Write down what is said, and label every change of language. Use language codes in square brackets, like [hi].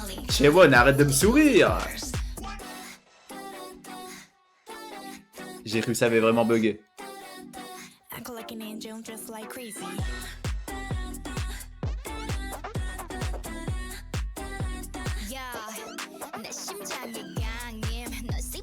[fr] Chewon, arrête de me sourire. J'ai cru que ça avait vraiment bugué. [en] Act like an angel and dress like crazy. [ko] Yeah, 내 심장이 강림. 너